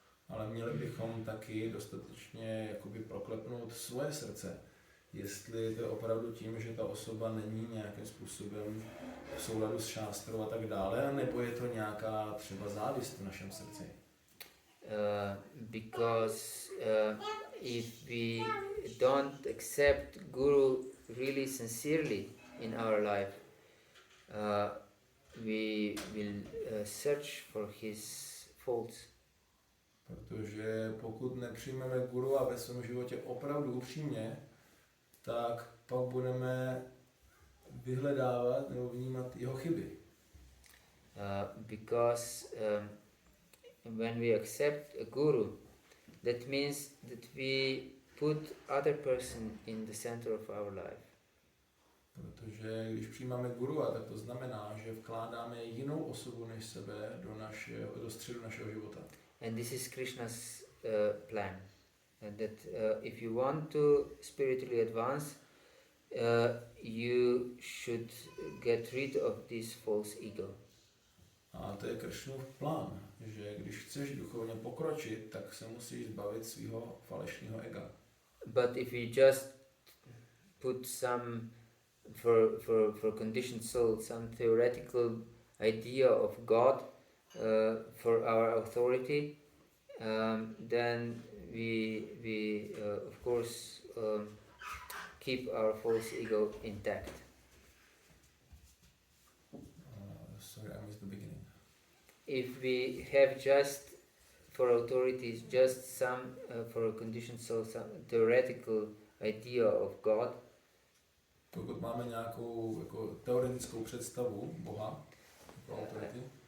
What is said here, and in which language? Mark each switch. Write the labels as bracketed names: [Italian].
[Czech] Ale měli bychom taky dostatečně jakoby proklepnout svoje srdce. Jestli to je opravdu tím, že ta osoba není nějakým způsobem v souladu s šástrou a tak dále, nebo je to nějaká třeba závist v našem srdci. [English] Because if we don't accept Guru really sincerely in our life, we will search for his faults. [Czech] Protože pokud nepřijmeme Guru a ve svém životě opravdu upřímně, tak pak budeme vyhledávat nebo vnímat jeho chyby. [English] Because when we accept a guru, that means that we put other person in the center of our life. [Czech] Protože když přijímáme guru, tak to znamená, že vkládáme jinou osobu než sebe do středu našeho života. [English] And this is Krishna's plan. That if you want to spiritually advance, you should get rid of this false ego. [Czech] A to je Krishnův plán, že když chceš duchovně pokročit, tak se musíš zbavit svého falešného ega. [English] But if you just put some for conditioned soul some theoretical idea of God for our authority, then we of course keep our false ego intact. Sorry, I missed the beginning. If we have just for authorities just some for a conditioned soul some theoretical idea of God, [Czech] pokud máme nějakou jako teoretickou představu Boha jako autority,